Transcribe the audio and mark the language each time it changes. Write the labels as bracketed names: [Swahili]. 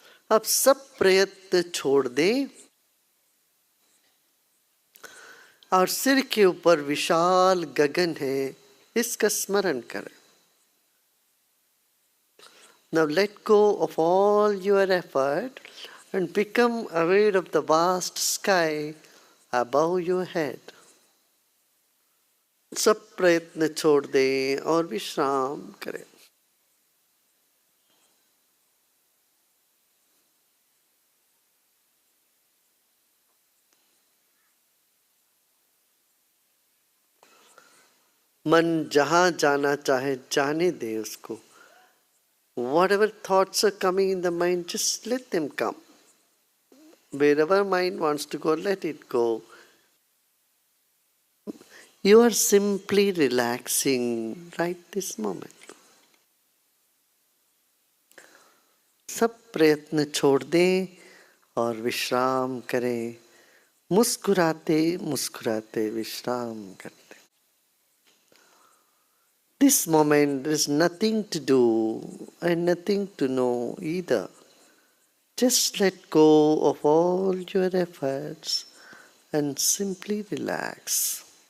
[Hindi] अब सब प्रयत्न छोड़ दें और सिर के ऊपर विशाल गगन है, इसका स्मरण करें। [English] Now let go of all your effort and become aware of the vast sky above your head. [Hindi] सब प्रयत्न छोड़ दें और विश्राम करें। मन जहां जाना चाहे जाने दे उसको। [English] Whatever thoughts are coming in the mind, just let them come. Wherever mind wants to go, let it go. You are simply relaxing right this moment. [Hindi] सब प्रयत्न छोड़ दें और विश्राम करें, मुस्कुराते मुस्कुराते विश्राम करते. [English] This moment there is nothing to do and nothing to know either. Just let go of all your efforts and simply relax.